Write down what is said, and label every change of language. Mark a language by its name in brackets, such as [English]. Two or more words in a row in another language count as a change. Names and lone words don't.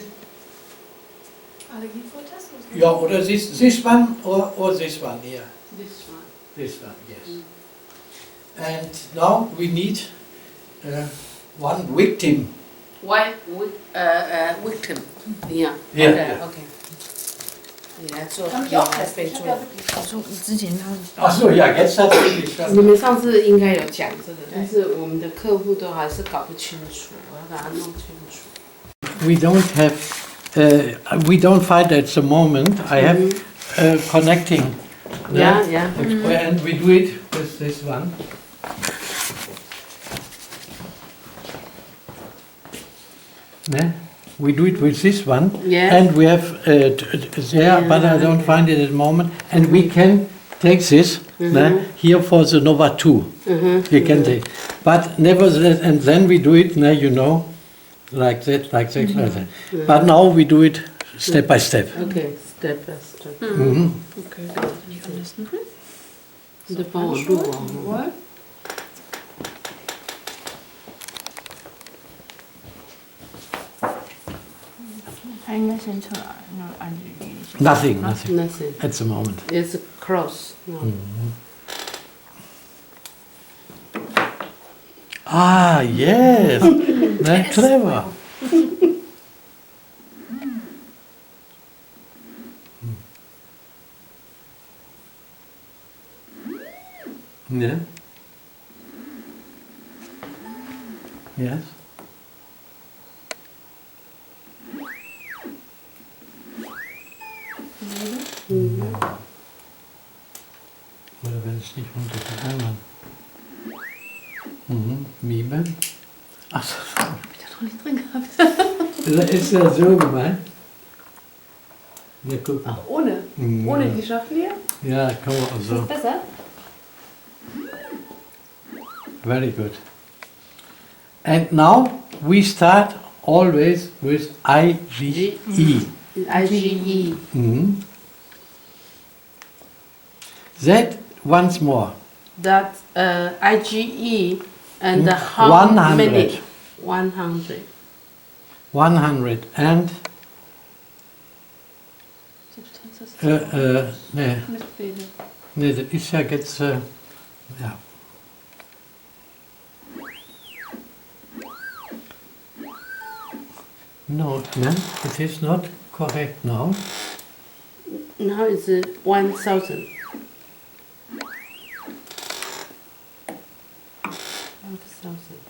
[German] Allergievortest? [English] Yeah, or this one or this one here. this one. This one, yes. And now we need one victim. White victim. Yeah. Yeah, Okay. yeah. Okay. [Chinese] 来做。 [German] Kann ich auch testen. Ich [Chinese] 做 [German] habe ja wirklich. [Chinese] 说之前他 [German] Ach so, ja, jetzt hat es [Chinese] 你们上次应该有讲这个，但是我们的客户都还是搞不清楚，我要把它弄清楚。 [English] We don't have, we don't find at the moment. I have connecting. Yeah, yeah. And we do it with this one. [German] Ne? [English] We do it with this one. Yeah. And we have there, but I don't find it at the moment. And we can take this ne, here for the Nova 2. We can take. But nevertheless, and then we do it, ne, you know, like that, like that, like that. But now we do it step by step. Okay, step by step。 Okay. [Chinese] 你就帮我录哦。 [English] What? [Chinese] 他应该先测啊，那按距离先。 [English] Nothing, nothing Nothing. at the moment. It's close. No. Ah, yes. Ne, clever. Yeah. Yes. [German] Oder wenn es nicht unter den anderen. Mime. Ach so. Hab ich da doch nicht drin gehabt. Das ist ja so gemeint. Ja, guck mal. Ach, ohne? Ohne die Schachtel? Ja, kann man auch Ist so. das besser? [English] Very good. And now we start always with IgE. IgE. That once more. That IgE and how 100. many? 100. 100 and [German] Substanz ist ne, Mitbilde. ne, das ist ja jetzt ja. [English] No, no, it is not correct now. Now it's 1,000. 1,000.